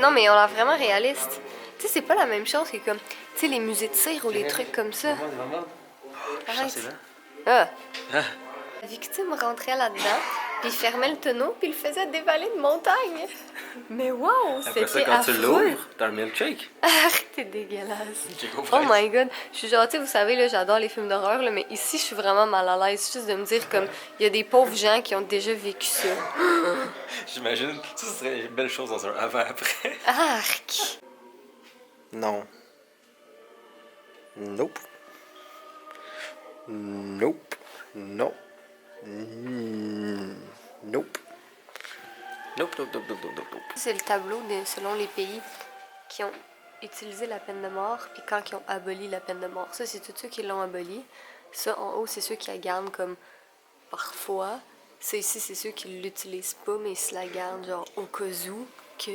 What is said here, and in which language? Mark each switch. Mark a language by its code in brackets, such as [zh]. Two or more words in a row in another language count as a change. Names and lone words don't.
[fr] Non, mais on l'a vraiment réaliste. Tu sais, c'est pas la même chose que comme, tu sais, les musées de cire ou les trucs comme ça. Arrête. Ah. La victime rentrait là-dedans, puis il fermait le tonneau, puis il le faisait dévaler de montagne. Mais wow, Après ça, c'était quand tu affreux. l'ouvres, t'as un milkshake. Arrête, t'es dégueulasse. J'ai compris. [en] Oh my god. [fr] Je suis genre, tu sais, vous savez, là, j'adore les films d'horreur, là, mais ici, je suis vraiment mal à l'aise. Juste de me dire, comme, il y a des pauvres gens qui ont déjà vécu ça. J'imagine que ce serait une belle chose dans un avant-après. Arc! Non. Nope. Nope. Non. Nope. Nope, nope, nope, nope, nope, nope. C'est le tableau selon les pays qui ont utilisé la peine de mort, puis quand ils ont aboli la peine de mort. Ça, c'est tous ceux qui l'ont aboli. Ça, en haut, c'est ceux qui la gardent comme parfois. Ça, ici, c'est ceux qui l'utilisent pas, mais ils se la gardent genre au cas où que.